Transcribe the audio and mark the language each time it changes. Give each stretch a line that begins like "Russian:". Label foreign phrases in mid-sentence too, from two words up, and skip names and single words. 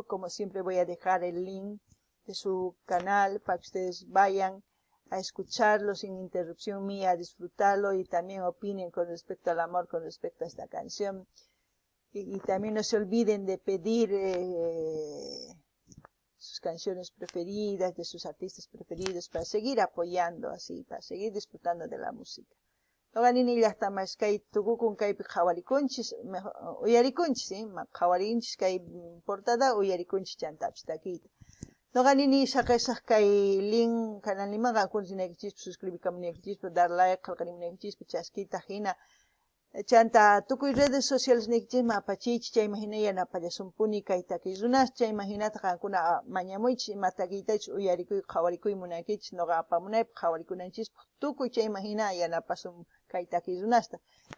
Spanish: Como siempre voy a dejar el link de su canal para que ustedes vayan a escucharlo sin interrupción mía, a disfrutarlo y también opinen con respecto al amor, con respecto a esta canción. Y también no se olviden de pedir sus canciones preferidas, de sus artistas preferidos, para seguir apoyando así, para seguir disfrutando de la música.
Quechua: Noqanini llaqtamas kay tukukun kaypi qhawarikunchis, uyarikunchis, qhawarikunchis kay portada uyarikunchis chantapis takiyta. Noqanini saqisaq kay link canalniman qankunchis suscribikamunaykichis,
Spanish: dar like
Quechua: qillqanimunaykichis, chaskita hina chanta tukuy
Spanish: redes sociales
Quechua: nikichis apachichis chayman hina yanapallasumpuni kay takiy runas, chayman hinata qankuna mañamuychis ima takiytachis uyarikuy qhawarikuy munaykichis noqa apamunaypaq qhawarikunanchispaq tukuy chayman hina yanapasun kay takiy runasta.